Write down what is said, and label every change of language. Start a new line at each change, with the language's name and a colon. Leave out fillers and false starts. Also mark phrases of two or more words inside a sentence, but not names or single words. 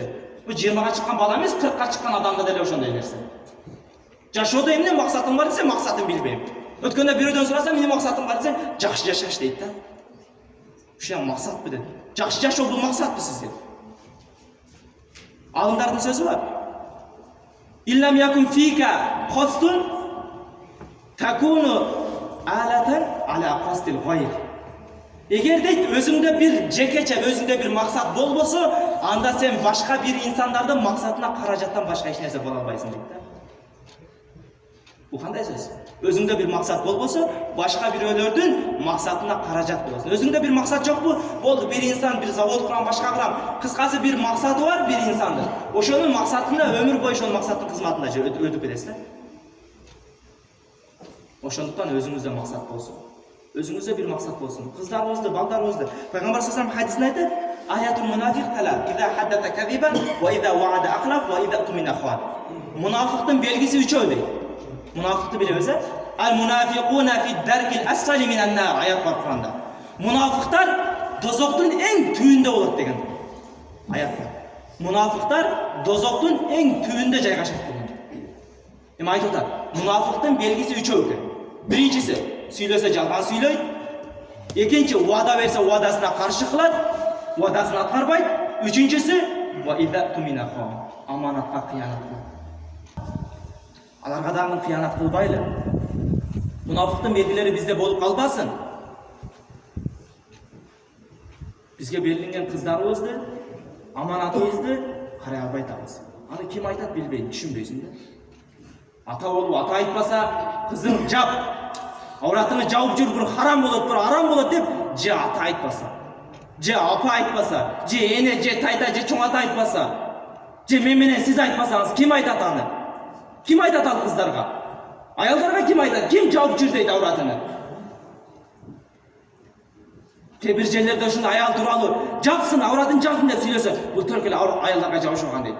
Kyrgyz: Бу 20га чыккан бала эмес, 40га чыккан адамда деле ошондой нерсе. Жашоодо эмне максатың бар десе, максатын билбейм. Өткөндө бирөөдөн сурасам, эмне максатың бар десе, жакшы жашаш дейт да. Ушул максатпы дейт. Жакшы жашоо бул максатпы сизге? Алымдардын сөзү бар.
Arabic: إن لم يكن فيك قصد تكون آلة على قصد الغير.
Kyrgyz: Эгер дейт өзүңдө бир жекече, өзүңдө бир максат болбосо, анда сен башка бир инсандардын максатына каражаттан башка эч нерсе боло албайсың дейт да. Бул кандай сөз? Өзүңдө бир максат болбосо, башка бирөөлөрдүн максатына каражат болосуң. Өзүңдө бир максат жокпу? Болду, бир инсан бир завод курам, башка курам. Кыскасы бир максаты бар бир инсандын. Ошонун максатында өмүр бою ошол максаттын кызматында өтүп кетесиз да. Ошондуктан өзүңүздө максат болсун. Өзүңүздө бир максат болсун. Кыздарыбызды, балдарыбызды.
Arabic: Пайгамбар صلى الله عليه وسلم
Kyrgyz: хадисинде айтат:
Arabic: "آية المنافق ثلاث، إذا حدث كذب، وإذا وعد أخلف، وإذا اؤتمن خان."
Kyrgyz: Мунафиктин белгиси 3 дейт. Мунафикты билебиз,
Arabic: المنافقون في الدرك الأسفل من النار,
Kyrgyz: аят бар Куранда. Мунафиктар дозоктун эң түбүндө болот деген аят бар. Мунафиктар дозоктун эң түбүндө жайгашат деген. Эми айтып атат, мунафиктин белгиси 3 экен. Биринчиси, сүйлөсө жалган сүйлөйт. Экинчи, уада берсе уадасына каршы кылат, уадасын аткарбайт. Үчүнчүсү,
Arabic: وإذا اؤتمن خان,
Kyrgyz: аманатка кыянат кылат. Аларга дагы кыянат кылбайлы. Мунафиктин белгилери бизде болуп калбасын. Бизге берилген кыздарыбызды, аманатыбызды карай албай атабыз. Аны ким айтат билбейм, түшүнбөйсүң да. Ата болуп, ата айтпаса, кызың жап, ауратыңы жауып жүр, бир харам болот, бир арам болот деп, же ата айтпаса, же апа айтпаса, же эне, же тайта, же чоң ата айтпаса, же мен менен сиз айтпасаңыз, ким айтат аны? Ким айтат ал кыздарга? Аялдарга ким айтат? Ким жауып жүр дейт ауратыны? Кээ бир жерлерде ушундай аял тууралуу жапсын, ауратын жапсын деп сүйлөсө, бул төрк эле аялдарга жабышпаган дейт.